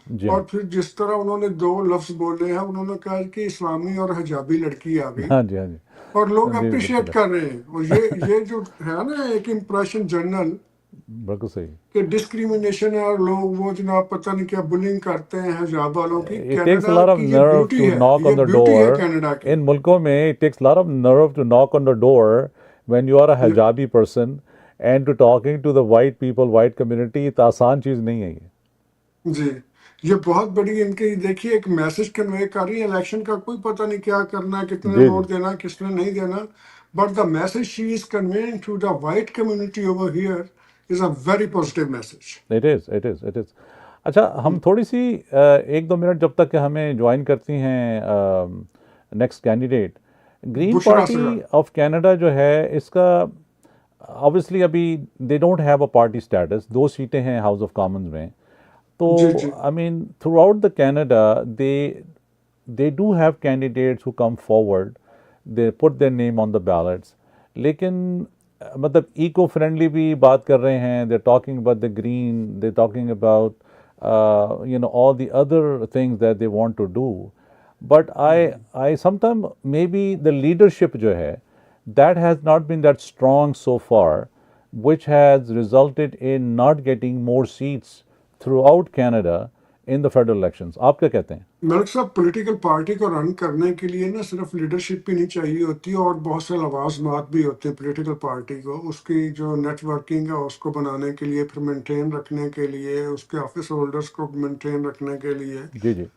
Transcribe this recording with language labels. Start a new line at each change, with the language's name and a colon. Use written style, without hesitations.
Urdu: اور پھر جس طرح انہوں نے 2 لفظ بولے ہیں, انہوں نے کہا کہ اسلامی اور حجابی لڑکی آ گئی, اور لوگ اپریشیٹ کر رہے ہیں. اور یہ جو ہے نا ایک امپریشن جنرل, بالکل صحیح, کہ ڈسکریمنیشن ہے اور لوگ وہ جناب پتہ نہیں کیا بلنگ کرتے ہیں حجاب والوں کی.
English: It takes a lot of nerve to knock on the door.
Urdu: ان ملکوں میں
English: it takes a lot of nerve to knock on the door when you are a hijabi person and to talking to the white people, white community.
Urdu: تو آسان چیز نہیں ہے یہ. جی یہ بہت بڑی ان کی دیکھیے ایک میسج کنوے کر رہی ہے. الیکشن کا کوئی پتہ نہیں کیا کرنا ہے, کتنے ووٹ دینا, کس نے نہیں دینا.
English: but the message she is conveying to the white community over here is a very positive message. It is.
Urdu: اچھا ہم تھوڑی سی ایک دو منٹ جب تک کہ ہمیں جوائن کرتی ہیں نیکسٹ کینڈیڈیٹ. گرین بشرا پارٹی سے آف کینیڈا جو ہے اس کا obviously ابھی
English: They don't have a party status.
Urdu: 2 سیٹیں ہیں ہاؤس آف کامنز میں. تو جی جی
English: I mean throughout the Canada they do have candidates who come forward, they put their name on the ballots.
Urdu: لیکن مطلب ایکو فرینڈلی بھی بات کر رہے ہیں.
English: they're talking about the green, they're talking about all the other things that they want to do. But I sometimes maybe the leadership جو ہے that has not been that strong so far, which has resulted in not getting more seats throughout Canada in the federal elections.
Urdu: آپ کیا کہتے ہیں؟ ملک صاحب political party کو رن کرنے کے لیے نا صرف لیڈرشپ بھی نہیں چاہیے ہوتی اور بہت سے لوازمات بھی ہوتے ہیں پولیٹیکل پارٹی کو. اس کی جو نیٹ ورکنگ ہے اس کو بنانے کے لیے، پھر مینٹین رکھنے کے لیے، اس کے آفس ہولڈرس کو مینٹین رکھنے کے لیے جی جی